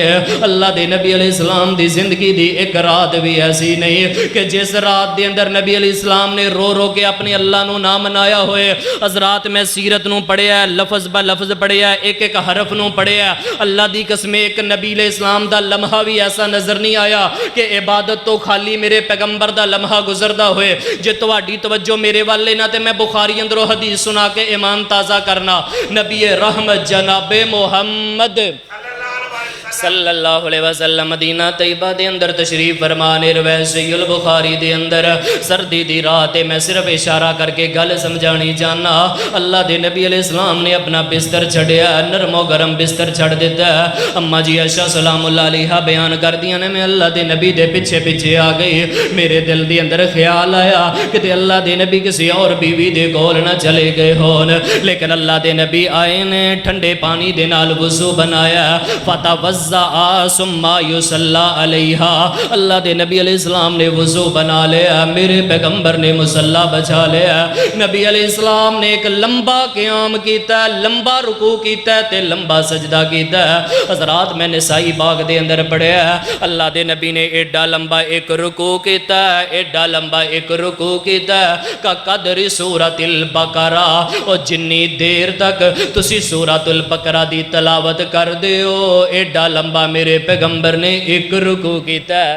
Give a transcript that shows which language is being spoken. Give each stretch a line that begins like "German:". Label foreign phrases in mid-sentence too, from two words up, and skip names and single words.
Punjabi: اللہ دے نبی
Arabic: علیہ السلام
Punjabi: دی زندگی دی ایک رات بھی ایسی نہیں کہ جس رات دے اندر نبی
Arabic: علیہ السلام
Punjabi: نے رو رو کے اپنے اللہ نو نہ منایا ہوئے۔ حضرات میں سیرت نو پڑھیا ہے، لفظ با لفظ پڑھیا ہے، ایک ایک حرف نو پڑھیا ہے، اللہ دی قسم ایک نبی
Arabic: علیہ السلام
Punjabi: دا لمحہ بھی ایسا نظر نہیں آیا کہ عبادت تو خالی میرے پیغمبر دا لمحہ گزردہ ہوئے۔ جے تواڈی توجہ میرے والے نہ تے میں بخاری اندروں حدیث سنا کے ایمان تازہ کرنا۔ نبی رحمت جناب محمد
Arabic: صلی اللہ علیہ وسلم
Punjabi: مدینہ طیبہ دے اندر تشریف فرمانے، روایت صحیح البخاری دے اندر سردی دی رات میں صرف اشارہ کر کے گل سمجھانی جانا، اللہ دے نبی علیہ السلام نے اپنا بستر چھڑیا، نرم و گرم بستر چھڑ دیتا ہے۔ اما جی عائشہ
Arabic: سلام اللہ علیہ
Punjabi: بیان کر دیا نے میں اللہ دے نبی دے پیچھے پیچھے آ گئی، میرے دل دے اندر خیال آیا کہ اللہ دے نبی کسی اور بیوی دے کول نہ چلے گئے ہون، لیکن اللہ دے نبی آئے نے ٹھنڈے پانی دے نال وضو بنایا،
Arabic: فتوضأ ثم یصلی علیہا،
Punjabi: اللہ دے نبی
Arabic: علیہ السلام
Punjabi: نے وضو بنا لیا، میرے پیغمبر نے مصلی بچھا لیا، نبی
Arabic: علیہ السلام
Punjabi: نے ایک لمبا قیام کیتا ہے، لمبا رکوع کیتا ہے تے لمبا سجدہ کیتا ہے۔ حضرات میں نسائی باغ دے اندر پڑھیا ہے، اللہ دے نبی نے ایڈا لمبا ایک رکوع کیتا ہے، ایڈا لمبا ایک رکوع کیتا ہے کا قدر سورۃ البقرہ، اور جنی دیر تک تسی سورۃ البقرہ دی تلاوت کر دیو ایڈا لمبا میرے پیغمبر نے ایک رکوع کیتا ہے۔